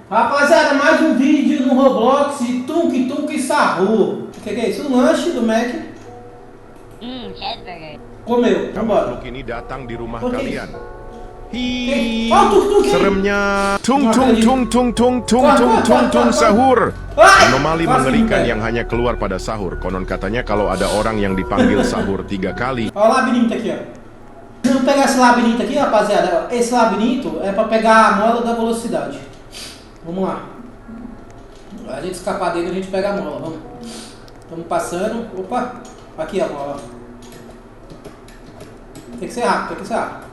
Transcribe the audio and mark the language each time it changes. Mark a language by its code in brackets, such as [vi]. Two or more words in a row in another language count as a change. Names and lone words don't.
[pt] Rapaziada, mais um vídeo no Roblox Tunk Tunk Sahur. O que é isso? Um lanche do Mac. Cheeseburger. Comeu, vambora. [id] Makhluk ini datang di rumah Oke. kalian. Oh, Tunk Tunk. Seremnya tung tung tung tung tung tung tung tung tung sahur. Anomali mengerikan yang hanya keluar pada sahur. Konon katanya kalau ada orang yang dipanggil sahur 3 kali. [pt] Olha o labirinto aqui, ó. Vamos pegar esse labirinto aqui, rapaziada. Esse labirinto é pra pegar a mola da velocidade. Vamos lá. A gente escapar dele, a gente pega a mola. Vamos. Estamos passando. Opa. Aqui a mola. Tem que ser rápido, tem que ser rápido.